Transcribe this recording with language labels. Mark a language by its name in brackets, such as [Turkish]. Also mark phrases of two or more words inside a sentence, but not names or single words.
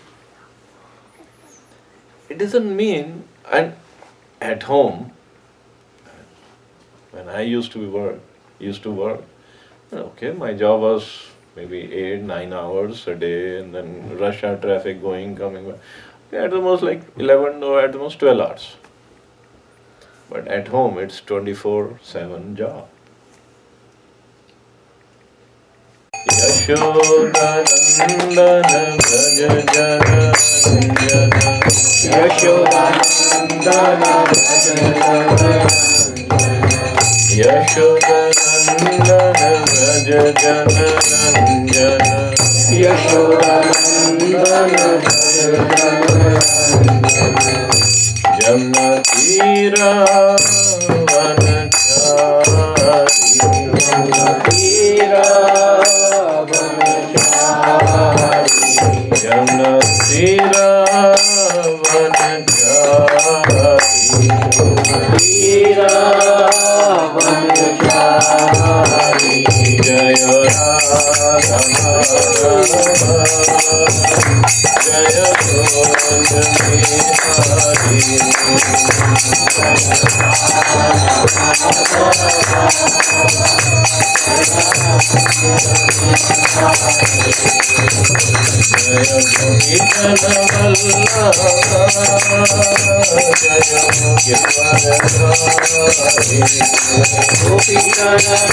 [English] It doesn't mean, and at home, when I used to work, okay, my job was maybe 8-9 hours a day, and then rush hour traffic going, coming back. At the most like 11 or at the most 12 hours. But at home it's 24/7 job. [Bangla] যশোদানন্দন ব্রজ জন রঞ্জন যশোদানন্দন ব্রজ জন যশোদানন্দন ব্রজ জন রঞ্জন যশোদানন্দন ব্রজ জন রঞ্জন যমুনা তীর বনচারী যমুনা তীর বনচারী যমুনা তীর বনচারী তীর বনচারী জয় রাধা জয় গোন্দামি হরি জয় গোপীজন বল্লভ জয় গোপীজন গোপীজন